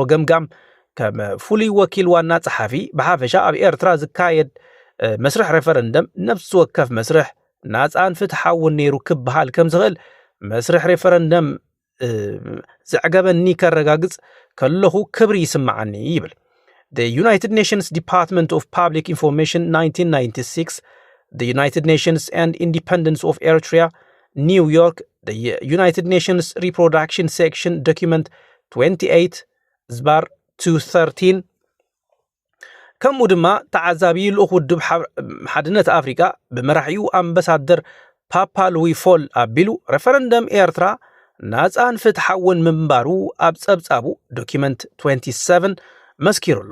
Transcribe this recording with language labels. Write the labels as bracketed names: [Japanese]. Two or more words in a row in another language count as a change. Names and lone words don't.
[Tigrinya] ገምጋም ከም ፍሉይ ወኪል ዋና ጸሓፊ ብሓፈሻ ኣብ ኤርትራ ዝካየድ መስርሕ ሬፈረንደም ነፍሲ ወከፍ መስርሕ ናጻን ፍትሓውን ነይሩ ክበሃል ከም ዝኽእል መስርሕ ሬፈረንደም ዝዕገበኒ ከረጋግጽ ከለኹ ክብሪ ይስምዓኒ ይብል [English] The United Nations Department of Public Information 1996 The United Nations and Independence of Eritrea New York The United Nations Reproduction Section Document [Tigrinya] 28/213 ከምኡ ድማ ተዓዛቢ ልኡኽ ውድብ ሓድነት ኣፍሪካ ብመራሒኡ ኣምባሳደር ፓፓ ሉዊ ፎል ኣቢሉ ሬፈረንደም ኤርትራ ናጻን ፍትሓውን ምንባሩ ኣብ ጸብጻቡ ዶኪመንት 27 መስኪሩሎ